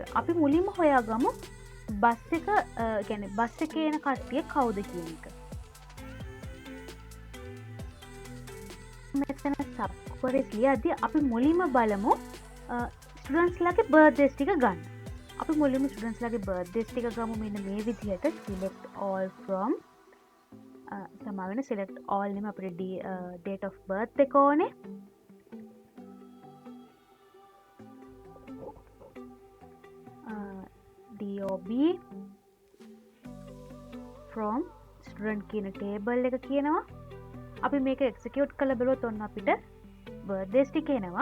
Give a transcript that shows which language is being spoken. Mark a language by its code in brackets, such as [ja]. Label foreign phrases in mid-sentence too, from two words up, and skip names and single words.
[si] අපි මුලින්ම හොයාගමු බස් එක කියන්නේ බස් එකේ එන කට්ටිය කවුද කියන එක. මෙතන [en] sub queries [si] ලියද්දී අපි මුලින්ම බලමු ස්ටුඩන්ට්ස් ලාගේ බර්ත්ඩේස් ටික ගන්න. අපි මුලින්ම ස්ටුඩන්ට්ස් ලාගේ බර්ත්ඩේස් ටික ගමු. මෙන්න මේ විදිහට [en] select all from [si] සමාවෙන [en] select all [si] නෙම අපිට [en] date of birth [si] එක ඕනේ. [en] DOB from student [si] කියන table එක කියනවා. අපි මේක execute කරලා බලුවොත් ඔන්න අපිට birthdays ටික එනවා.